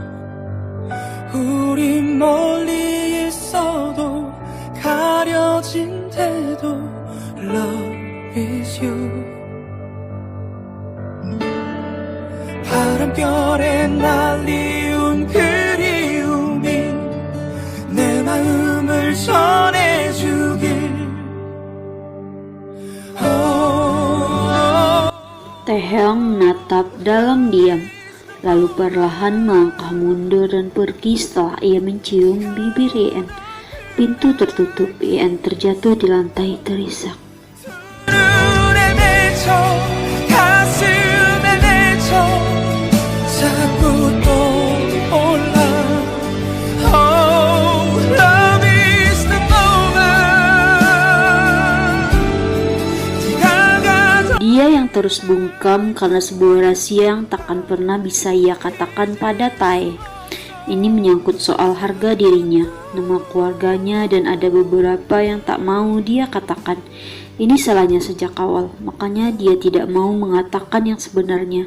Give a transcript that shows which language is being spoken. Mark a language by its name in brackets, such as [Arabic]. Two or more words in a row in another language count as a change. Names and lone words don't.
[Korean] 우리 멀리 있어도 가려진 데도 [English] Love is you [Korean] 바람결에 날리운 그리움이 내 마음을 전해주길 [Indonesian] Taehyung menatap dalam diam, lalu perlahan melangkah mundur dan pergi setelah ia mencium bibir Yen. Pintu tertutup, Yen terjatuh di lantai terisak. [Korean] 눈에 내쳐 가슴에 내쳐 자꾸 떠올라 [English] Oh, love is the moment [Indonesian] Dia yang terus bungkam karena sebuah rahasia yang takkan pernah bisa ia katakan pada Tae. Ini menyangkut soal harga dirinya, nama keluarganya, dan ada beberapa yang tak mau dia katakan. Ini salahnya sejak awal, makanya dia tidak mau mengatakan yang sebenarnya.